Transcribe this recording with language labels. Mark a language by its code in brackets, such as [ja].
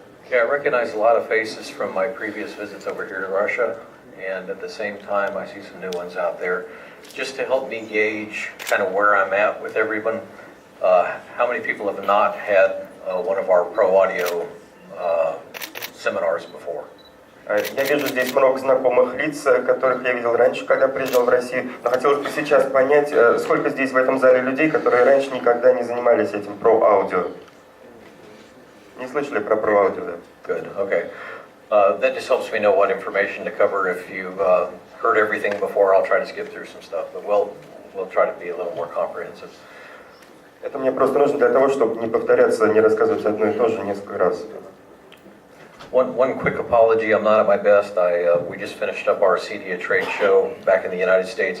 [en] Yeah, I recognize a lot of faces from my previous visits over here to Russia, and at the same time, I see some new ones out there. Just to help me gauge kind of where I'm at with everyone, how many people have not had one of our ProAudio seminars before? [ru] Я вижу здесь много знакомых лиц, которых я видел раньше, когда приезжал в Россию. Но хотелось бы сейчас понять, сколько здесь в этом зале людей, которые раньше никогда не занимались этим ProAudio. Не слышали про ProAudio, да? [en] Good, okay. That just helps me know what information to cover. If you've heard everything before, I'll try to skip through some stuff, but we'll try to be a little more comprehensive. [ru] Это мне просто нужно для того, чтобы не повторяться, не рассказывать одно и то же несколько раз. [en] One quick apology, I'm not at my best. We just finished up our CEDIA trade show back in the United States.